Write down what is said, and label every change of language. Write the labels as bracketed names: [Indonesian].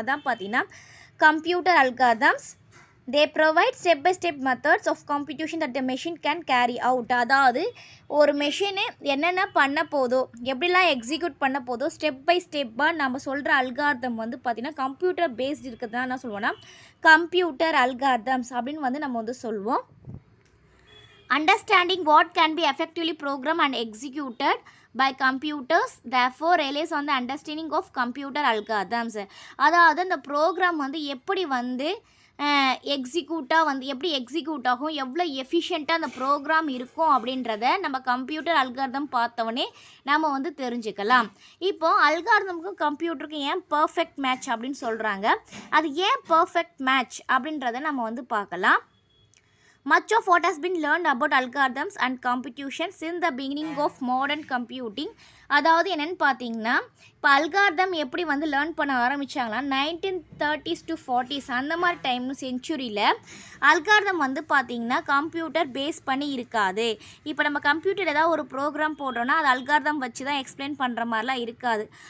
[Tamil] அதான் பார்த்தீங்கன்னா [English] Computer algorithms they provide step by step methods of computation that the machine can carry out. [Tamil] அதாவது ஒரு machine என்னென்ன பண்ண போதோ, எப்படிலாம் எக்ஸிக்யூட் பண்ண போதோ ஸ்டெப் பை ஸ்டெப்பாக நம்ம சொல்கிற அல்காரிதம் வந்து பார்த்திங்கன்னா கம்ப்யூட்டர் பேஸ்டு இருக்கிறது தான் என்ன சொல்லுவோம்னா கம்ப்யூட்டர் அல்காரிதம்ஸ் அப்படின்னு வந்து நம்ம வந்து சொல்லுவோம். [English] Understanding what can be effectively programmed and executed by computers therefore relies on the understanding of computer algorithms. [Tamil] அதாவது அந்த ப்ரோக்ராம் வந்து எப்படி வந்து எக்ஸிக்யூட்டாக வந்து எப்படி எக்ஸிக்யூட் ஆகும், எவ்வளோ எஃபிஷியண்ட்டாக அந்த ப்ரோக்ராம் இருக்கும் அப்படின்றத நம்ம கம்ப்யூட்டர் அல்காரிதம் பார்த்தவொடனே நம்ம வந்து தெரிஞ்சுக்கலாம். இப்போது அல்காரிதமுக்கும் கம்ப்யூட்டருக்கும் ஏன் பர்ஃபெக்ட் மேட்ச் அப்படின்னு சொல்கிறாங்க, அது ஏன் பர்ஃபெக்ட் மேட்ச் அப்படின்றத நம்ம வந்து பார்க்கலாம். [English] Much of what has been learned about algorithms and computation since the beginning of modern computing. [Tamil] அதாவது என்னென்னு பார்த்தீங்கன்னா இப்போ அல்காரிதம் எப்படி வந்து லேர்ன் பண்ண ஆரம்பித்தாங்களா 1930s to 40s அந்த மாதிரி டைம் செஞ்சுரியில் அல்காரிதம் வந்து பார்த்திங்கன்னா கம்ப்யூட்டர் பேஸ் பண்ணி இருக்காது. இப்போ நம்ம கம்ப்யூட்டர் ஏதாவது ஒரு ப்ரோக்ராம் போடுறோன்னா அது அல்காரிதம் வச்சு தான் எக்ஸ்பிளைன் பண்ணுற மாதிரிலாம் இருக்காது.